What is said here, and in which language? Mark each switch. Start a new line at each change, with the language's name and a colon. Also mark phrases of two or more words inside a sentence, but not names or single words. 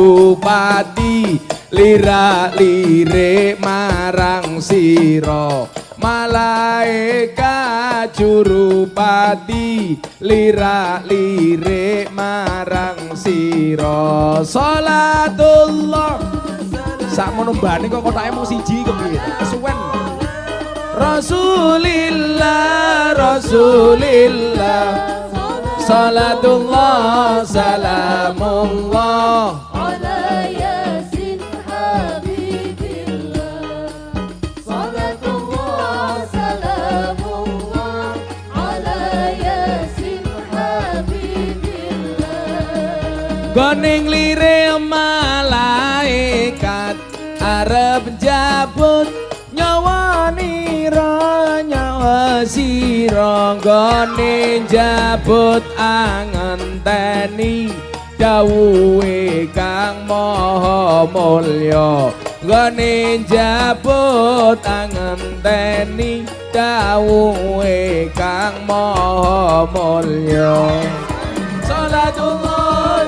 Javanese: jurupati lirak-lirik marang sira malaikat jurupati lirak-lirik marang sira salatullah sakmono mbane kok kotake mung siji kepiye kesuwen
Arabic: رسول الله رسول الله صلاة الله سلام الله على ياسين حبيب الله صلاة الله سلام الله على ياسين حبيب الله
Javanese: Goning lire malaikat arep jabut nyawa nira nyawa sira gone jabut angenteni dawuhe Kang Maha Mulya gone jabut angenteni dawuhe Kang Maha Mulya salatullah